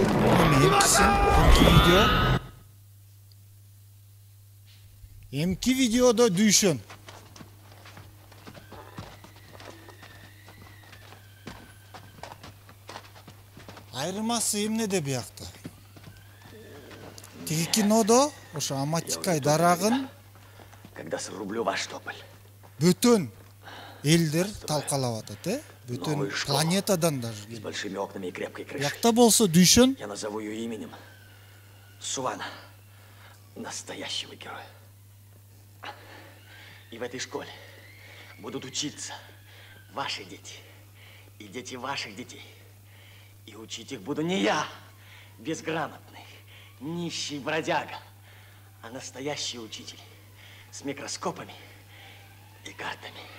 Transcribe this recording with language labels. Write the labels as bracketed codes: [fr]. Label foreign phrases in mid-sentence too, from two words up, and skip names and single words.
[ky] Эмки видеодо дүйшөн. Айырмасы эмнеде биякта? Тиги кинодо ошо Аматикай дарагын [ru] Когда срублю ваш тополь. [ky] бүтүн элдер талкалап атат, Бүтүн [ru] Новый школа. [ky] планетадан даже. [ru] С большими окнами и крепкой крышей. [ky] Биякта болсо дүйшөн [ru] Я назову ее именем. Сувана. Настоящего героя. И в этой школе будут учиться ваши дети и дети ваших детей. И учить их буду не я, безграмотный, нищий бродяга, а настоящий учитель с микроскопами и картами.